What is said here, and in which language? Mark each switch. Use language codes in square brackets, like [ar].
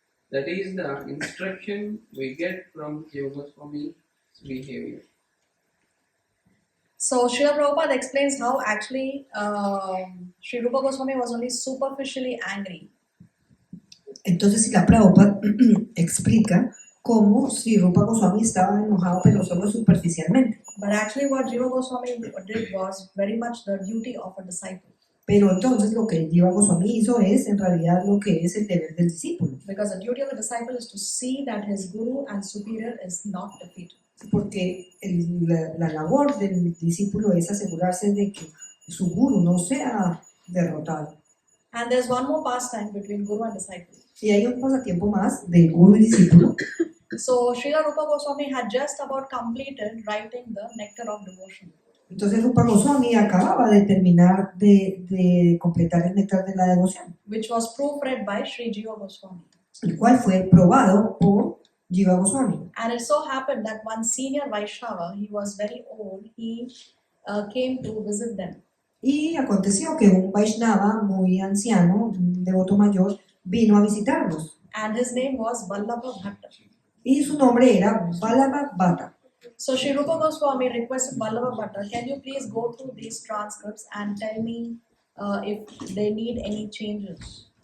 [en] That is the instruction we get from Jiva Goswami's behavior. So Srila Prabhupada explains how actually Sri Rupa Goswami was only superficially angry. [es] Entonces Srila Prabhupada explica cómo Sri Rupa Goswami estaba enojado, pero solo superficialmente. [en] But actually, what Jiva Goswami did was very much the duty of a disciple. [es] Pero entonces lo que Jiva Goswami hizo es en realidad lo que es el deber del discípulo. [en] Because the duty of a disciple is to see that his guru and superior is not defeated. [es] Porque la labor del discípulo es asegurarse de que su guru no sea derrotado. [en] And there's one more pastime between guru and disciple. [es] Y hay un pasatiempo más de guru y discípulo. [en] So Srila Rupa Goswami had just about completed writing the Nectar of Devotion. [es] Entonces Rupa Goswami acababa de terminar de completar el néctar de la devoción, [en] Which was proofread by Sri Jiva Goswami. [es] el cual fue probado por Jiva Goswami. [en] And it so happened that one senior Vaishnava, he was very old, he came to visit them. [es] Y aconteció que un Vaishnava muy anciano, un devoto mayor, vino a visitarlos. [en] And his name was Vallabha Bhatta. [es] Y su nombre era Vallabha Bhatta. [en] So Sri Rupa Goswami requested Vallabha Bhatta, can you please go through these transcripts and tell me if they need any changes?